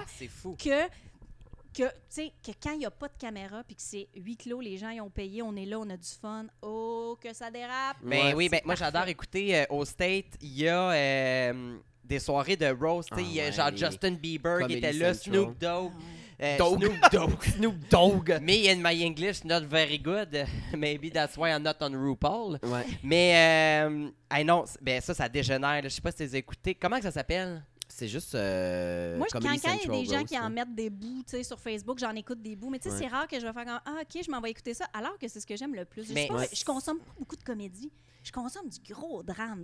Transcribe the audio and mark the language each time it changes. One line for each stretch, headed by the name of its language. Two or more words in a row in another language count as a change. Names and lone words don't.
French: Ah, c'est fou. tu sais, que quand il n'y a pas de caméra puis que c'est huis clos, les gens ils ont payé, on est là, on a du fun. Oh, que ça dérape! Ben Ouais, oui, ben c'est moi parfait. j'adore écouter au State, il y a des soirées de roast, tu sais, il y a ouais. genre Justin Bieber Comedy qui était là, Central. Snoop Dogg. Dogg. Snoop Dogg. Snoop Dogg!
English: Me and my English not very good. Maybe that's why I'm not on RuPaul.
French: Ouais. Mais non, ben ça dégénère. là. Je sais pas si tu les as écoutés. Comment que ça s'appelle? C'est juste. Moi, quand Comedy il y a Central des gens roast, qui en là. mettent des bouts, tu sais, sur Facebook, j'en écoute des bouts, mais tu sais, Ouais. c'est rare que je vais faire comme « Ah, OK, je m'en vais écouter ça », alors que c'est ce que j'aime le plus. Je, Mais- sais pas, Ouais. je consomme pas beaucoup de comédie. Je consomme du gros drame,